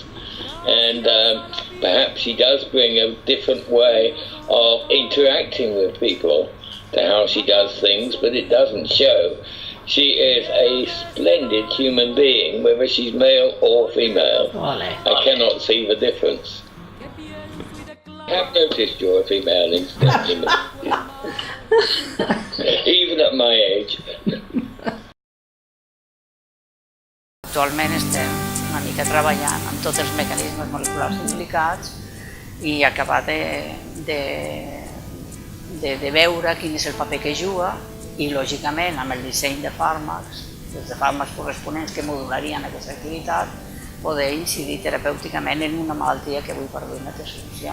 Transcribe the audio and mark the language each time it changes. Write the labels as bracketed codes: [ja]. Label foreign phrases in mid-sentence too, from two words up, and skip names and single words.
[en] And perhaps she does bring a different way of interacting with people to how she does things, but it doesn't show. She is a splendid human being, whether she's male or female. I cannot see the difference. I have noticed you're a female instantly, even at my age. [ca] Actualment estem una mica treballant amb tots els mecanismes moleculars implicats i acabar de veure quin és el paper que juga i, lògicament, amb el disseny de fàrmacs, des de fàrmacs corresponents que modularien aquesta activitat, poder incidir terapèuticament en una malaltia que avui per avui no té solució.